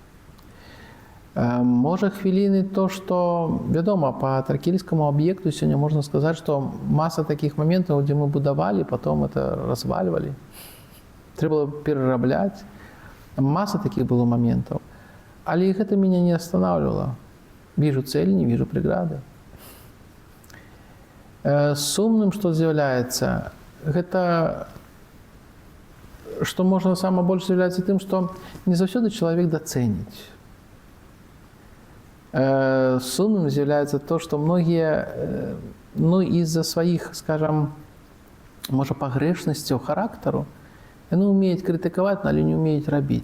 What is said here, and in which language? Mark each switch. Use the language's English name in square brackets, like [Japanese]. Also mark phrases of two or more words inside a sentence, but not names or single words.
[Belarusian] Можа хвіліны то, што, вядома, па тракельскаму аб'екту сёння можна сказаць, што маса такіх моментаў, дзе мы будавалі, [Russian] потом это [Belarusian] развальвалі. Трэба было перарабляць. Маса такіх было моментаў. Але і гэта мяне не останавливало. [Russian] Вижу цель, не вижу преграды. [Belarusian] Сумным, што з'яўляецца, гэта, што можна сама больш з'яўляецца тым, што не заўсёды чалавек дацэніць. Сумным з'яўляецца то, што многія, з-за сваіх, скажам, можа, пагрэшнасцяў характару, яны ўмеюць крытыкаваць, але не ўмеюць рабіць.